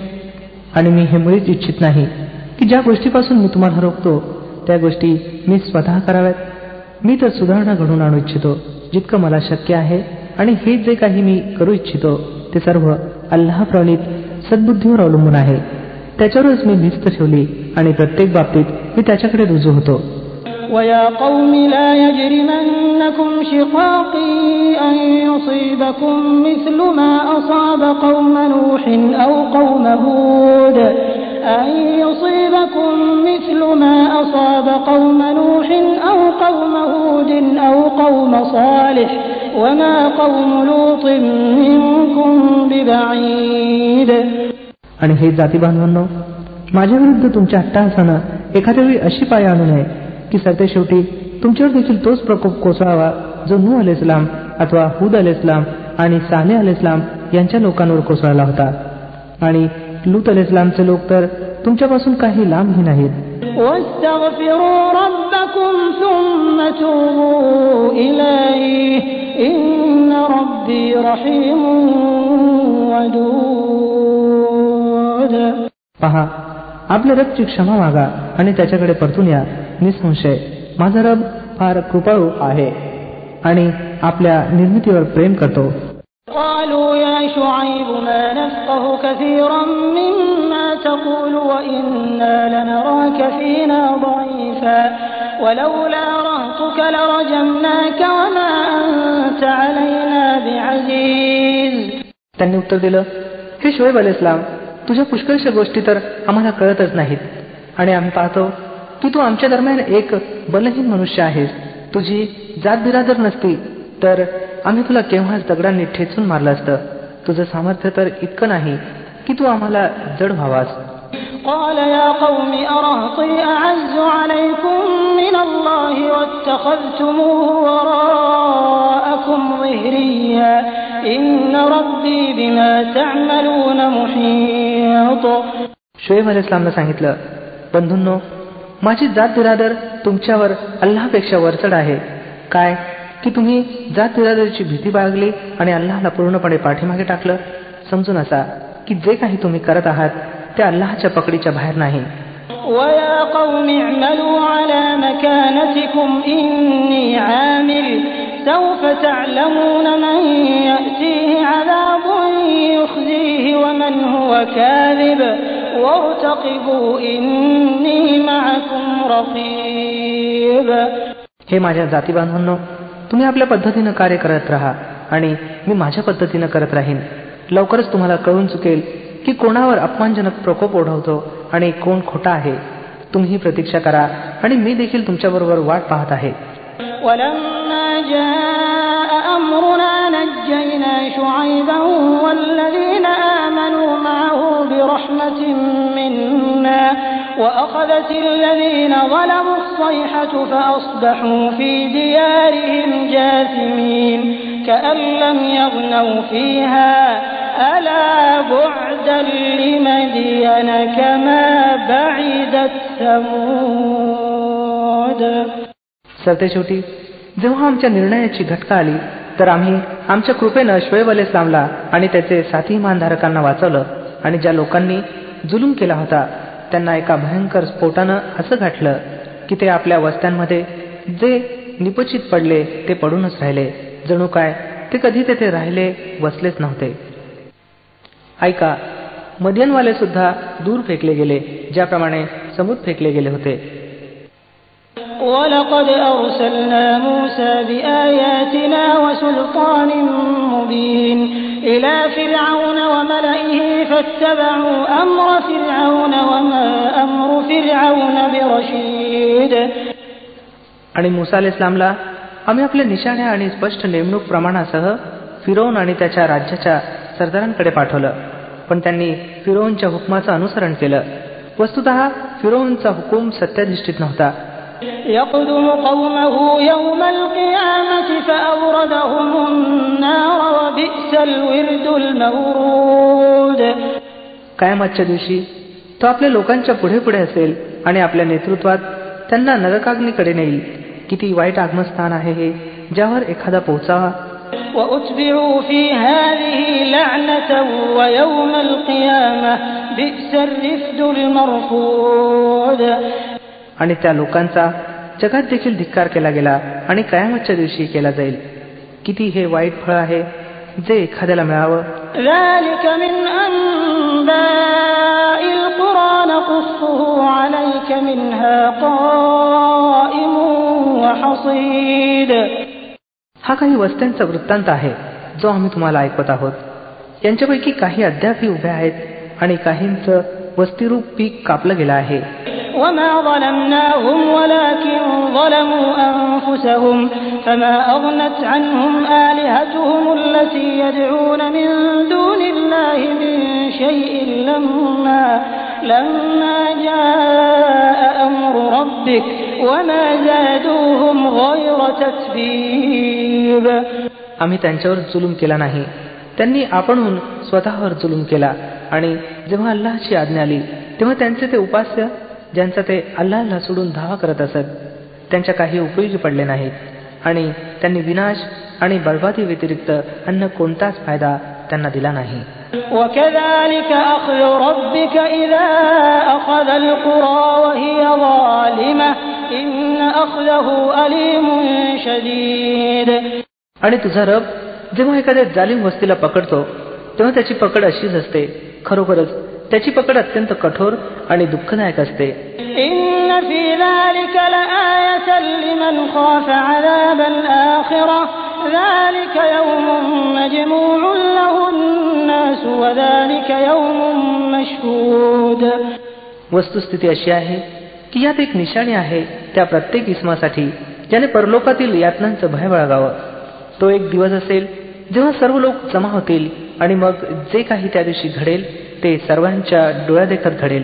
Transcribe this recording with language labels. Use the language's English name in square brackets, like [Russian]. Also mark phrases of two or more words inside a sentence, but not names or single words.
[Marathi] आणि मी हे मुळीच इच्छित नाही की ज्या गोष्टीपासून मी तुम्हाला रोखतो त्या गोष्टी मी स्वतः कराव्यात. मी तर सुधारणा घडवून आणू इच्छितो जितकं मला शक्य आहे, आणि हे जे काही मी करू इच्छितो ते सर्व अल्लाह प्रणीत सद्बुद्धीवर अवलंबून आहे. त्याच्यावरच मी भिस्त ठेवली आणि प्रत्येक बाबतीत मी त्याच्याकडे रुजू होतो. [Arabic] وَيَا قَوْمِ لَا يَجْرِمَنَّكُمْ شِقَاقِي أَن يُصِيبَكُم مِّثْلُ مَا أَصَابَ قَوْمَ نُوحٍ أَوْ قَوْمَ هُودٍ أَن يُصِيبَكُم مِّثْلُ مَا أَصَابَ قَوْمَ نُوحٍ أَوْ قَوْمَ هُودٍ أَوْ قَوْمَ صَالِحٍ وَمَا قَوْمُ لُوطٍ مِّنكُم بِبَعِيدٍ. [Marathi] आणि हे जाती बांधवांनो, माझ्या विरुद्ध तुमच्या अट्टहासानं एखाद्या वेळी अशी पाय आणू नये की सरतेशेवटी तुमच्यावर देखील तोच प्रकोप कोसळावा जो नूह अलैहिस्सलाम अथवा हूद अलैहिस्सलाम आणि सालेह अलैहिस्सलाम यांच्या लोकांवर कोसळला होता. आणि लूत अलैहिस्सलामचे लोक तर तुमच्यापासून काही लांबही नाहीत. [Arabic] وَاسْتَغْفِرُوا رَبَّكُمْ ثُمَّ تُوبُوا إِلَيْهِ إِنَّ رَبِّي رَحِيمٌ وَدُودٌ. [Marathi] पहा, आपल्या रबची क्षमा मागा आणि त्याच्याकडे परतून या. निसंशय माझा रब फार कृपाळू आहे आणि आपल्या निर्मितीवर प्रेम करतो. [Arabic] قالوا يا شعيب ما نفقه كثيرا مما تقول وإنا لنراك فينا ضعيفا ولولا رهطك لرجمناك وما أنت علينا بعزيز. [Marathi] त्यांनी उत्तर दिलं, हे शुएब अलैहिस्सलाम, तुझ्या पुष्कळशा गोष्टी तर आम्हाला कळतच नाहीत आणि आम्ही पाहतो की तू आमच्या दरम्यान एक बलहीन मनुष्य आहेस. तुझी जात बिरादर नसती तर आम्ही तुला केव्हाच दगडांनी ठेचून मारलं असतं. तुझं सामर्थ्य तर इतकं नाही की तू आम्हाला जड व्हावास. [Arabic] قال يا قوم أرهطي أعز عليكم من الله واتخذتموه وراءكم ظهريا إن ربي بما تعملون محيط. [Marathi] शुएब अलैहिस्सलामने सांगितलं, बंधूंनो, माझी जात बिरादर तुमच्यावर अल्लाहपेक्षा वरचढ आहे. काय की तुम्ही जात बिरादरीची भीती बाळगली आणि अल्लाहला पूर्णपणे पाठीमागे टाकलं. समजून असा की जे काही तुम्ही करत आहात ते अल्लाहच्या पकडीच्या बाहेर नाही. [Arabic] وَيَا قَوْمِ اعْمَلُوا عَلَى مَكَانَتِكُمْ إِنِّي عَامِلٌ سَوْفَ تَعْلَمُونَ مَن يَأْتِيهِ عَذَابٌ يُخْزِيهِ وَمَنْ هُوَ كَاذِبٌ وَارْتَقِبُوا إِنِّي مَعَكُمْ رَقِيبٌ. [Marathi] हे माझ्या जाती बांधवांनो, तुम्ही आपल्या पद्धतीनं कार्य करत राहा आणि मी माझ्या पद्धतीनं करत राहीन. लवकरच तुम्हाला कळून चुकेल की कोणावर अपमानजनक प्रकोप ओढवतो आणि कोण खोटा आहे. तुम्ही प्रतीक्षा करा आणि मी देखील तुमच्याबरोबर वाट पाहत आहे. [Arabic] وَلَمَّا جَاءَ أَمْرُنَا نَجَّيْنَا شُعَيْبًا وَالَّذِينَ آمَنُوا مَعَهُ بِرَحْمَةٍ مِنَّا وَأَخَذَتِ الَّذِينَ ظَلَمُوا الصَّيْحَةُ فَأَصْبَحُوا فِي دِيَارِهِمْ جَاثِمِينَ كَأَن لَّمْ يَغْنَوْا فِيهَا أَلَا بُعْدًا لِّمَدْيَنَ كَمَا بَعِدَتْ ثَمُودُ. [Marathi] सरतेशेवटी जेव्हा आमच्या निर्णयाची घटका आली तर आम्ही आमच्या कृपेनं शुएब अलैहिस्सलामला आणि त्याचे साथी इमानधारकांना वाचवलं. आणि ज्या लोकांनी जुलूम केला होता त्यांना एका भयंकर स्फोटानं असं गाठलं की ते आपल्या वस्त्यांमध्ये जे निपचित पडले ते पडूनच राहिले, जणू काय ते कधी तेथे राहिले वसलेच नव्हते. ऐका, मदियनवाले सुद्धा दूर फेकले गेले ज्याप्रमाणे समूद फेकले गेले होते. [Arabic] وَلَقَدْ أَرْسَلْنَا مُوسَى بِآيَاتِنَا وَسُلْطَانٍ مُبِينٍ إِلَى فِرْعَوْنَ وَمَلَئِهِ فَاتَّبَعُوا أَمْرَ فِرْعَوْنَ وَمَا أَمْرُ فِرْعَوْنَ بِرَشِيدٍ. [Marathi] आणि मूसा अलैहिस्सलामला आम्ही आपल्या निशाण्या आणि स्पष्ट नेमणूक प्रमाणासह फिरौन आणि त्याच्या राज्याच्या सरदारांकडे पाठवलं, पण त्यांनी फिरौनच्या हुकमाचं अनुसरण केलं. वस्तुतः फिरौनचा हुकूम सत्याधिष्ठित नव्हता. [Arabic] يقدم قومه يوم القيامة فأوردهم النار وبئس الورد المورود. [Marathi] कयामतच्या दिवशी तो आपल्या लोकांच्या पुढे पुढे असेल आणि आपल्या नेतृत्वात त्यांना नरकाग्नीकडे नेईल. किती वाईट आगमस्थान आहे हे ज्यावर एखादा पोहोचावा. [Arabic] وَأُتْبِعُوا فِي هَذِهِ لَعْنَةً وَيَوْمَ الْقِيَامَةِ بِئْسَ الرِّفْدُ الْمَرْفُودُ. [Marathi] आणि त्या लोकांचा जगात देखील धिक्कार केला गेला आणि कयामतच्या दिवशी केला जाईल. किती हे वाईट फळ आहे जे एखाद्याला मिळावं. [Arabic] ذَلِكَ مِنْ أَنْبَاءِ الْقُرَى نَقُصُّهُ عَلَيْكَ مِنْهَا قَائِمٌ وَحَصِيدٌ. [Marathi] हा काही वस्त्यांचा वृत्तांत आहे जो आम्ही तुम्हाला ऐकवत आहोत. यांच्यापैकी काही अद्यापही उभ्या आहेत आणि काहींचं वस्तीरूप पीक कापलं गेलं आहे. [Arabic] وَمَا ظَلَمْنَاهُمْ وَلَكِنْ ظَلَمُوا أَنفُسَهُمْ فَمَا أَغْنَتْ عَنْهُمْ آلِهَتُهُمُ الَّتِي يَدْعُونَ مِنْ دُونِ اللَّهِ مِنْ شَيْءٍ لَمَّا جَاءَ أَمْرُ رَبِّكَ وَمَا زَادُوهُمْ غَيْرَ تَتْبِيبٍ. [Marathi] आम्ही त्यांच्यावर जुलूम केला नाही, त्यांनी आपणहून स्वतःवर जुलूम केला. आणि जेव्हा अल्लाहची आज्ञा आली तेव्हा त्यांचे ते उपास्य ज्यांचा ते अल्लाहला सोडून धावा करत असत त्यांच्या काही उपयोगी पडले नाहीत आणि त्यांनी विनाश आणि बर्बादी व्यतिरिक्त अन्य कोणताच फायदा त्यांना दिला नाही. [Arabic] وَكَذَلِكَ أَخْذُ رَبِّكَ إِذَا أَخَذَ الْقُرَى وَهِيَ ظَالِمَةٌ إِنَّ أَخْذَهُ أَلِيمٌ شَدِيدٌ. [Marathi] आणि तुझा रब जेव्हा एखाद्या जालिम वस्तीला पकडतो तेव्हा त्याची पकड अशीच असते. खरोखरच त्याची पकड अत्यंत कठोर आणि दुःखदायक असते. [Arabic] إِنَّ فِي ذَلِكَ لَآيَةً لِمَنْ خَافَ عَذَابَ الْآخِرَةِ ذَلِكَ يَوْمٌ مَجْمُوعٌ لَهُ النَّاسُ وَذَلِكَ يَوْمٌ مَشْهُودٌ. [Marathi] वस्तुस्थिती अशी आहे की यात एक निशाणी आहे त्या प्रत्येक इसमासाठी ज्याने परलोकातील यातनांचं भय बाळगावं. तो एक दिवस असेल जेव्हा सर्व लोक जमा होतील आणि मग जे काही त्या दिवशी घडेल ते सर्वांच्या डोळ्यादेखत घडेल.